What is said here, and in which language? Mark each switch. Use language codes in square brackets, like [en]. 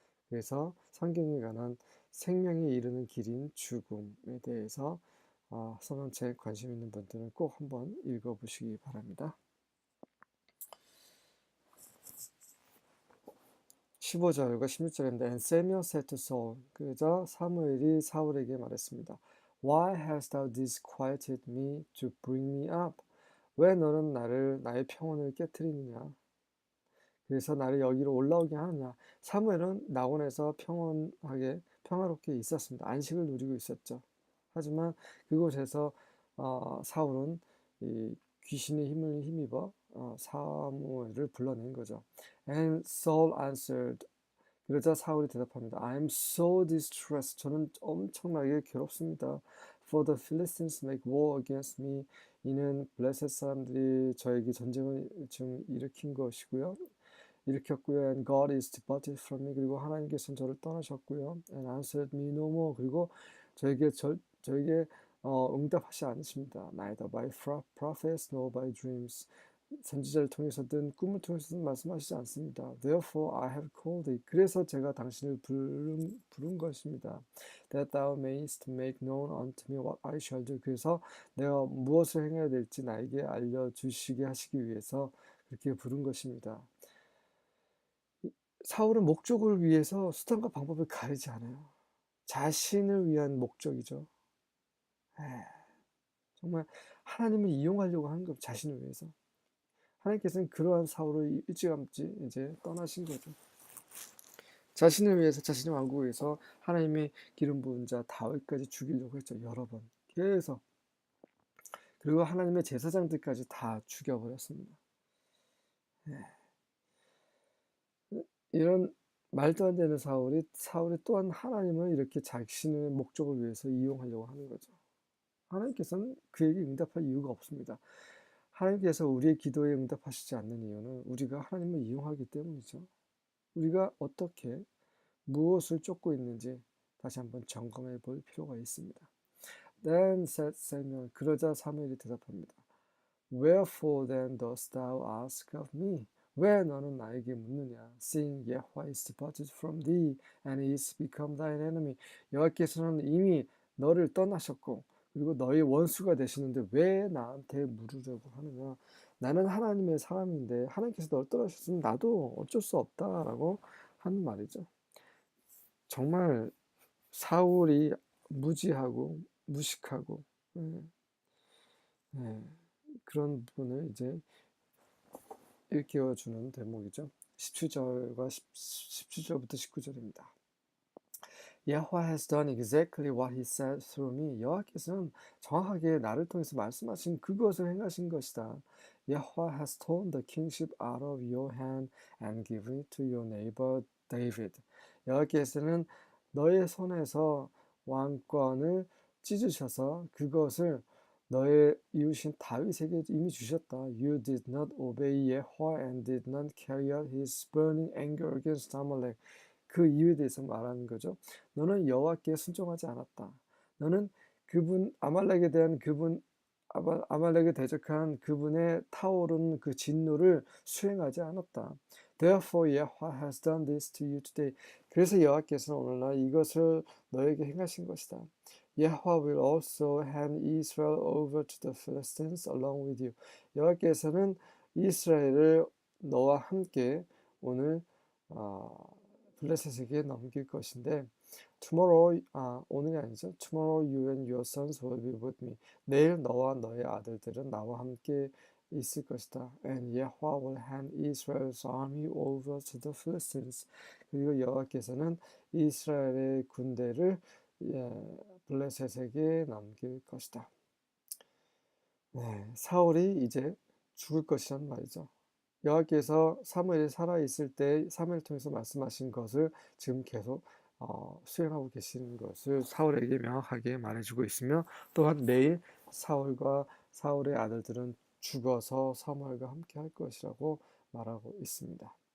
[ko] 그래서 성경에 관한 생명에 이르는 길인 죽음에 대해서 써놓은 책 관심 있는 분들은 꼭 한번 읽어보시기 바랍니다. 15절과 16절인데 [en] And Samuel said to Saul, [ko] 그러자 사무엘이 사울에게 말했습니다. [en] Why hast thou disquieted me to bring me up? [ko] 왜 너는 나의 평온을 깨트리느냐? 그래서 나를 여기로 올라오게 하느냐? 사무엘은 낙원에서 평화롭게 있었습니다. 안식을 누리고 있었죠. 하지만 그곳에서 사울은 이 귀신의 힘을 힘입어 사무엘을 불러낸 거죠. [en] And Saul answered. [ko] 그러자 사울이 대답합니다. [en] I am so distressed. [ko] 저는 엄청나게 괴롭습니다. [en] For the Philistines make war against me. [ko] 이는 블레셋 사람들이 저에게 전쟁을 지금 일으켰고요. [en] And God is departed from me. [ko] 그리고 하나님께서는 저를 떠나셨고요. [en] And answered me no more. [ko] 그리고 저에게 응답하지 않으십니다. [en] Neither by prophets nor by dreams. [ko] 선지자를 통해서든 꿈을 통해서든 말씀하시지 않습니다. [en] Therefore I have called thee. [ko] 그래서 제가 당신을 부른 것입니다. [en] That thou mayest make known unto me what I shall do. [ko] 그래서 내가 무엇을 행해야 될지 나에게 알려주시게 하시기 위해서 그렇게 부른 것입니다. 사울은 목적을 위해서 수단과 방법을 가리지 않아요. 자신을 위한 목적이죠. 정말 하나님을 이용하려고 하는 것, 자신을 위해서. 하나님께서는 그러한 사울을 일찌감치 이제 떠나신 거죠. 자신을 위해서, 자신의 왕국을 위해서 하나님의 기름 부은 자 다윗까지 죽이려고 했죠. 여러 번. 계속. 그리고 하나님의 제사장들까지 다 죽여버렸습니다. 이런 말도 안 되는 사울이 또한 하나님을 이렇게 자신의 목적을 위해서 이용하려고 하는 거죠. 하나님께서는 그에게 응답할 이유가 없습니다. 하나님께서 우리의 기도에 응답하시지 않는 이유는 우리가 하나님을 이용하기 때문이죠. 우리가 어떻게 무엇을 쫓고 있는지 다시 한번 점검해 볼 필요가 있습니다. [en] Then said Samuel, [ko] 그러자 사무엘이 대답합니다. [en] Wherefore then dost thou ask of me? [ko] 왜 너는 나에게 묻느냐? [en] Seeing Yahweh is departed from thee and is become thine enemy. [ko] 여호와께서는 이미 너를 떠나셨고 그리고 너의 원수가 되시는데 왜 나한테 물으려고 하느냐? 나는 하나님의 사람인데 하나님께서 너를 떠나셨으면 나도 어쩔 수 없다라고 하는 말이죠. 정말 사울이 무지하고 무식하고 예, 예, 그런 부분을 이제 일깨워주는 대목이죠. 17절과 17절부터 19절입니다. [en] Yahweh has done exactly what he said through me. [ko] 여호와께서는 정확하게 나를 통해서 말씀하신 그것을 행하신 것이다. [en] Yahweh has torn the kingship out of your hand and given it to your neighbor David. [ko] 여호와께서는 너의 손에서 왕권을 찢으셔서 그것을 너의 이웃인 다윗에게 이미 주셨다. [en] You did not obey Yahweh and did not carry out his burning anger against Amalek. [ko] 그 이유에 대해서 말하는 거죠. 너는 여호와께 순종하지 않았다. 너는 그분 아말렉에 대한 그분 아말렉에 대적한 그분의 타오른 그 진노를 수행하지 않았다. [en] Therefore Yahweh has done this to you today. [ko] 그래서 여호와께서는 오늘날 이것을 너에게 행하신 것이다. [en] Yahweh will also hand Israel over to the Philistines along with you. [ko] 여호와께서는 이스라엘을 너와 함께 오늘 블레셋에게 넘길 것인데 tomorrow 오늘이 아니죠. [en] Tomorrow you and your sons will be with me. [ko] 내일 너와 너의 아들들은 나와 함께 있을 것이다. [en] And Yahweh will hand Israel's army over to the Philistines. [ko] 그리고 여호와께서는 이스라엘의 군대를 블레셋에게 넘길 것이다. 네, 사울이 이제 죽을 것이란 말이죠. 여호와께서 사무엘이 살아있을 때 사무엘 통해서 말씀하신 것을 지금 계속 수행하고 계시는 것을 사울에게 명확하게 말해주고 있으며 또한 매일 사울과 사울의 아들들은 죽어서 사무엘과 함께 할 것이라고 말하고 있습니다.